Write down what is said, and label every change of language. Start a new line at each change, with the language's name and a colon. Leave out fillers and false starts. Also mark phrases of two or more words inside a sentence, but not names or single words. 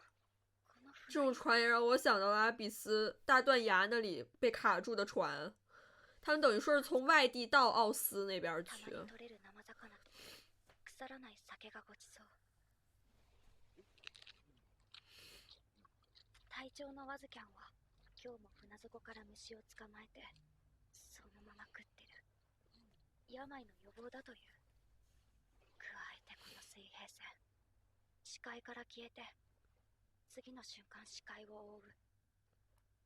Chinese: 这种船也让我想到了阿比斯大断崖那里被卡住的船，他们等于说是从外地到奥斯那边去。
Japanese: 体調のワズキャンは今日も船底から虫を捕まえてそのまま食ってる。病の予防だという。加えてこの水平線、視界から消えて次の瞬間視界を覆う。